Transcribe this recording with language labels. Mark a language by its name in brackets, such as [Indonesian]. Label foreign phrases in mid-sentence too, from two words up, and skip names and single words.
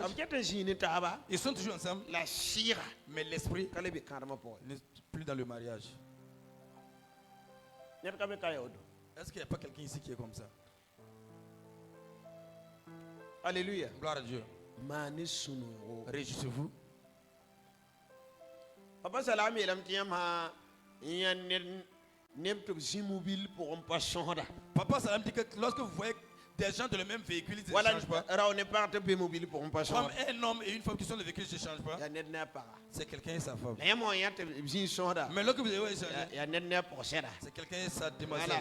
[French] Ils sont toujours ensemble. Mais l'esprit n'est plus dans le mariage. Est-ce qu'il n'y a pas quelqu'un ici qui est comme ça? Alléluia. Gloire à Dieu. Réjouissez-vous. Papa Salam yelam tiyam ha Papa Salam dit que lorsque vous voyez des gens dans le même véhicule, ils ne changent pas. Comme un homme et une femme qui sont dans le véhicule, ils ne changent pas. C'est quelqu'un et sa femme. Mais lorsque vous avez échangé, c'est quelqu'un et sa demoiselle.